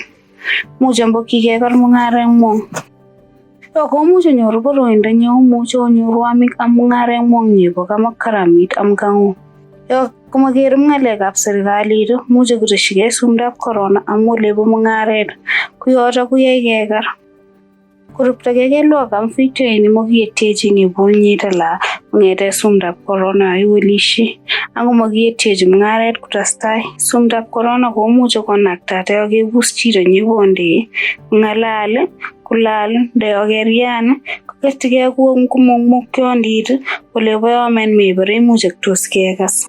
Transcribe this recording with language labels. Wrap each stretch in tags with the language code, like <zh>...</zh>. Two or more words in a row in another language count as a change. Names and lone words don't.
<kln>Much ambo kikeker mung'areng'wong. Yo komuch onyoru boroindo nemuch onyoru am mung'areng'wong nebo karamit am kang'ung. Yo komakerum ng'alekab serikalit much koteshigei sumdab corona amu olebo mung'aret koyoto koyoe keker. Koruptogei kelwok am video ini mokietechi ng'ebunyit la ng'ete sumdab corona iwelishe ako mokietechi mung'aret kotestai. Sumdab corona komuch konaktate akebus chito nyebonde ng'alal kulal ndeyokeryan koketigei komokmokyondit olebo yomet mebore imuch tos kekas.</kln>